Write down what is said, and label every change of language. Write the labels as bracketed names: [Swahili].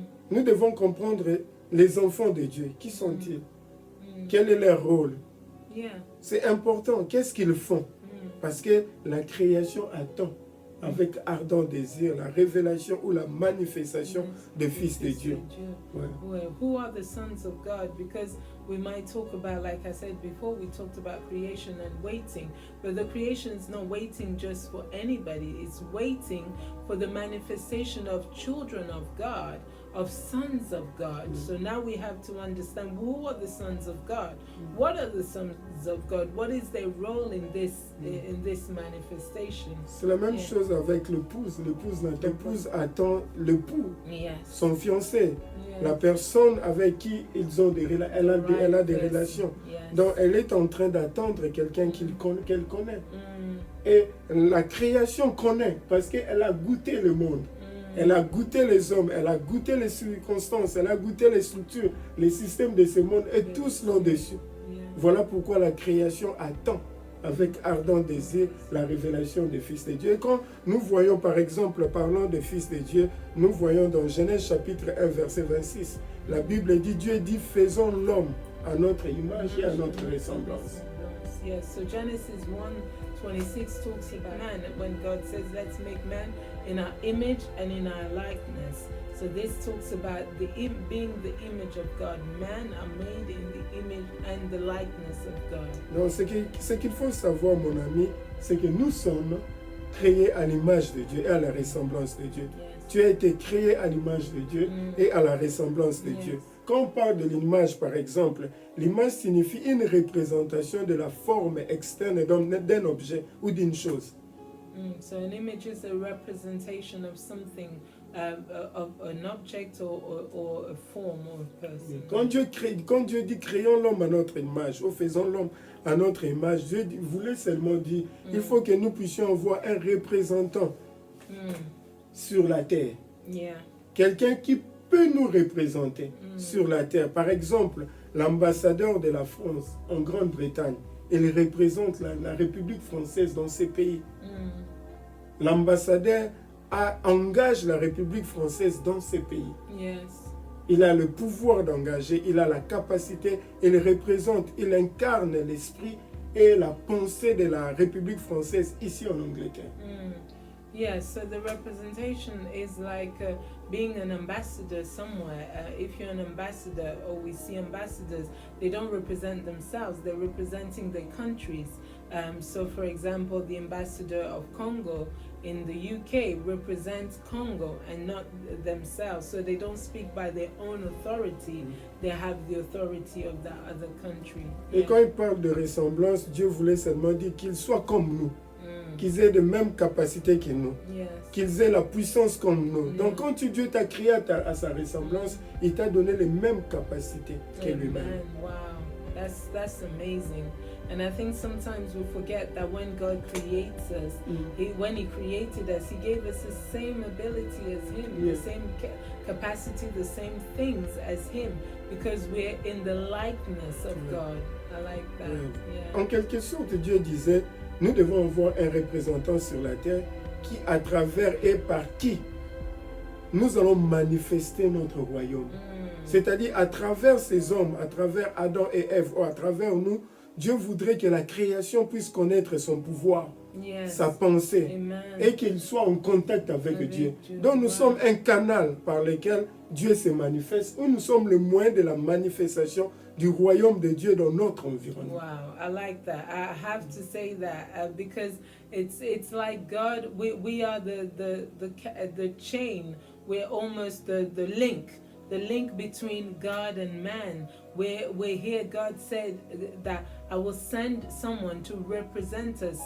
[French] Nous devons comprendre les enfants de Dieu. Qui sont-ils? Quel est leur rôle? C'est important. Qu'est-ce qu'ils font? Parce que la création attend avec ardent désir la révélation ou la manifestation des fils de Dieu. [English] Who are the sons of God? Because we might talk about, like I said before, we talked about creation and waiting. But the creation is not waiting just for anybody. It's waiting for the manifestation of children of God, of sons of God. So now we have to understand, who are the sons of God? What are the sons of God? What is their role in this manifestation? [French] C'est la même chose avec l'épouse. L'épouse attend l'époux, son fiancé, la personne avec qui elle a des relations. Donc elle est en train d'attendre quelqu'un qu'elle connaît. Et la création connaît parce qu'elle a goûté le monde. Elle a goûté les hommes, elle a goûté les circonstances, elle a goûté les structures, les systèmes de ce monde, et tous l'ont dessus. Voilà pourquoi la création attend avec ardent désir la révélation des fils de Dieu. Et quand nous voyons par exemple, parlant des fils de Dieu, nous voyons dans Genèse chapitre 1 verset 26, la Bible dit, Dieu dit, faisons l'homme à notre image et à notre ressemblance. [English] Yes, so Genesis 1:26 talks about man, when God says, let's make man in our image and in our likeness. So this talks about being the image of God. Man are made in the image and the likeness of God. [French] Donc ce qu'il faut savoir, mon ami, c'est que nous sommes créés à l'image de Dieu et à la ressemblance de Dieu. Tu as été créé à l'image de Dieu et à la ressemblance de Dieu. Quand on parle de l'image, par exemple, l'image signifie une représentation de la forme externe d'un objet ou d'une chose. [English] So an image is a representation of something, of an object or a form or a person. [French] Quand Dieu dit créons l'homme à notre image, ou faisons l'homme à notre image, Dieu voulait seulement dire il faut que nous puissions avoir un représentant sur la terre. Quelqu'un qui peut nous représenter sur la terre. Par exemple, l'ambassadeur de la France en Grande-Bretagne, il représente la République française dans ces pays. L'ambassadeur engage la République française dans ces pays. Il a le pouvoir d'engager, il a la capacité, il représente, il incarne l'esprit et la pensée de la République française ici en Angleterre. [English] Yes, so the representation is like being an ambassador somewhere. If you're an ambassador, or we see ambassadors, they don't represent themselves, they're representing their countries. So, for example, the ambassador of Congo in the UK represents Congo and not themselves. So they don't speak by their own authority. They have the authority of the other country. [French] Et quand il parle de ressemblance, Dieu voulait seulement dire qu'ils soient comme nous, qu'ils aient les mêmes capacités que nous, qu'ils aient la puissance comme nous. Donc quand Dieu t'a créé à sa ressemblance, il t'a donné les mêmes capacités que lui-même. [English] Wow, that's amazing. And I think sometimes we forget that when God creates us, when He created us, He gave us the same ability as Him, the same capacity, the same things as Him, because we're in the likeness of God. I like that. Yeah. [French] En quelque sorte, Dieu disait, nous devons avoir un représentant sur la terre qui, à travers et par qui, nous allons manifester notre royaume. C'est-à-dire, à travers ces hommes, à travers Adam et Ève, ou à travers nous, Dieu voudrait que la création puisse connaître son pouvoir, sa pensée, et qu'il soit en contact avec Dieu. Donc nous sommes un canal par lequel Dieu se manifeste, ou nous sommes le moyen de la manifestation du royaume de Dieu dans notre environnement. [English] Wow, I like that. I have to say that because it's like God. We are the chain. We're almost the link. The link between God and man. We're here. God said that I will send someone to represent us.